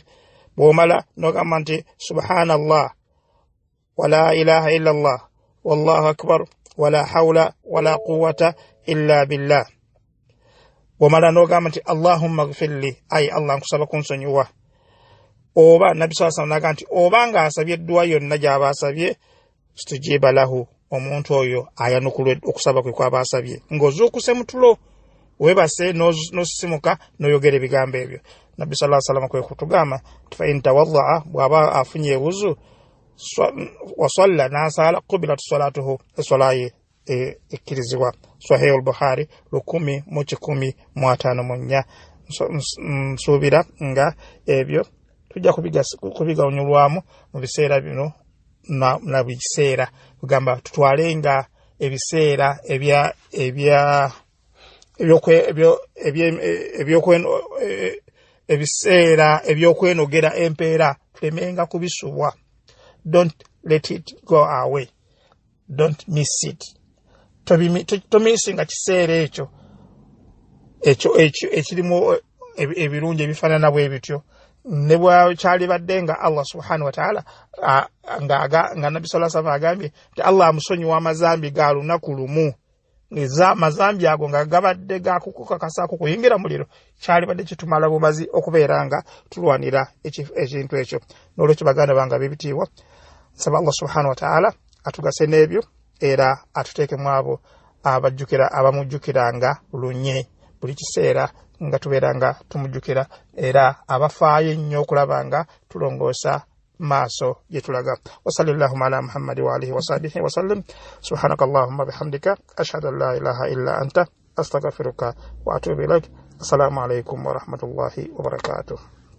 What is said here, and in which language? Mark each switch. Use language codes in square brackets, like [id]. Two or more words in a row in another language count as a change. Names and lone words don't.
[lg] Bw'omala n'ogamba nti [ar] سبحان الله ولا إله إلا الله والله أكبر ولا حول ولا قوة إلا بالله. [lg] Bw'omala n'ogamba nti [ar] اللهم اغفر لي, [lg] ay Allah nkusaba kunsonyiwa. Oba Nabi [ar] صلى الله عليه وسلم [lg] n'agamba nti obanga asabye edduwa yonna gy'aba asabye [ar] استجيب له, [lg] omuntu oyo ayanukula okusaba kwe kw'aba asabye. Ng'ozuukuse mutulo webase n'osisimuka n'oyogera ebigambo ebyo. Nabi [ar] صلى الله عليه وسلم [lg] kwe kutugamba [ar] فإن توضأ, [lg] bw'aba afunye ebuzu [ar] وصلى [lg] n'asala [ar] قبلت صلاته, [lg] esolaye ekkirizibwa. Sahih al-Bukhari 10:154. Nsuubira nga ebyo tujja kubiganyulwamu mu biseera bino na biseera, kugamba tutwalenga ebiseera ebiseera ebyokwenogera empeera, tulemenga kubisubwa. [en] Don't let it go away, don't miss it. [lg] Tomisinga kiseera ekyo ekirimu ebirungi ebifaanana bwe bityo. Ne bwakyali badde nga Allah [ar] سبحانه وتعالى [lg] nga Nabi [ar] صلى الله عليه وسلم [lg] agambye nti Allah amusonyiwa amazambi ga lunaku lumu, amazambi ago nga gabadde gakukakasako kuyingira muliro, kyali badde kitumala bumazi okubeera nga tulwanira ekintu ekyo. N'olwekyo baganda bange bibitiibwa, nsaba Allah [ar] سبحانه وتعالى [lg] atugase n'ebyo era atuteekemu abo abamujjukiranga lunye buli kiseera nga tubeera nga tumujjukira, era abafaayo ennyo okulaba nga tulongoosa maaso gye tulaga. [ar] وصلى الله على محمد وعلى آله وصحبه وسلم سبحانك اللهم وبحمدك أشهد أن لا إله إلا أنت أستغفرك وأتوب إليك. السلام عليكم ورحمة الله وبركاته.